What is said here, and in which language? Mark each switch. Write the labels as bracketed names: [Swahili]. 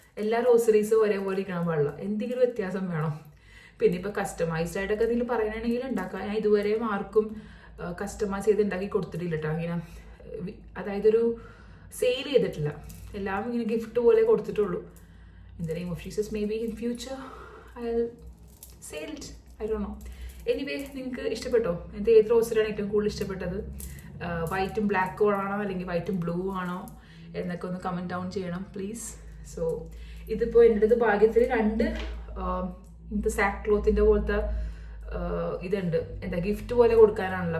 [Malayalam] എല്ലാ റോസറീസും ഒരേപോലെ ഇരിക്കണം പാടില്ല, എന്തെങ്കിലും വ്യത്യാസം വേണം. പിന്നെ ഇപ്പോൾ കസ്റ്റമൈസ്ഡ് ആയിട്ടൊക്കെ എന്തെങ്കിലും പറയണമെങ്കിൽ ഉണ്ടാക്കാം. ഞാൻ ഇതുവരെയും ആർക്കും കസ്റ്റമൈസ് ചെയ്ത് ഉണ്ടാക്കി കൊടുത്തിട്ടില്ല കേട്ടോ. ഇങ്ങനെ അതായത് ഒരു സെയിൽ ചെയ്തിട്ടില്ല, എല്ലാം ഇങ്ങനെ ഗിഫ്റ്റ് പോലെ കൊടുത്തിട്ടുള്ളൂ. [English] In the name of Jesus, maybe in future I'll sell it. I don't know. [Malayalam] Anyway, നിങ്ങൾക്ക് ഇഷ്ടപ്പെട്ടോ? എൻ്റെ ഏത് റോസറാണ് ഏറ്റവും കൂടുതൽ ഇഷ്ടപ്പെട്ടത്? വൈറ്റും ബ്ലാക്കും ആണോ അല്ലെങ്കിൽ വൈറ്റും ബ്ലൂ ആണോ എന്നൊക്കെ ഒന്ന് കമൻറ്റ് ഡൗൺ ചെയ്യണം പ്ലീസ്. സോ ഇതിപ്പോൾ എൻ്റെ അടുത്ത് ഭാഗ്യത്തിൽ 2 ഇങ്ങനത്തെ സാക്ക് ക്ലോത്തിൻ്റെ പോലത്തെ ഇതുണ്ട്, എന്താ ഗിഫ്റ്റ് പോലെ കൊടുക്കാനാണല്ലോ.